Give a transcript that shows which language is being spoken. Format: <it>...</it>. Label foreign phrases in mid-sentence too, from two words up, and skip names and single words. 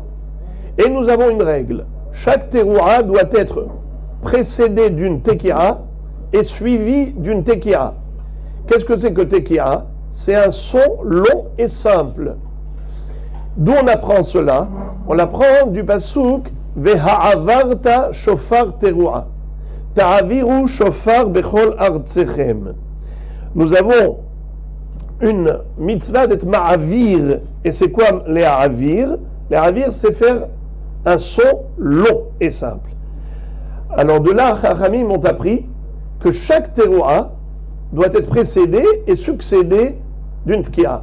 <fr>Et nous avons une règle. Chaque Teruah doit être précédée d'une Tekira et suivie d'une Tekira. Qu'est-ce que c'est que Tekira? C'est un son long et simple. D'où on apprend cela? On l'apprend du pasuk</fr> <he>והעברת שופר תרועה. תעבירו שופר בכל ארצכם.</he> <fr>Nous avons une mitzvah d'être ma'avir. Et c'est quoi les ha'avir? Les ha'avir, c'est faire un son long et simple. Alors de là, Chachamim m'ont appris que chaque teruah doit être précédé et succédé d'une tki'a.</fr>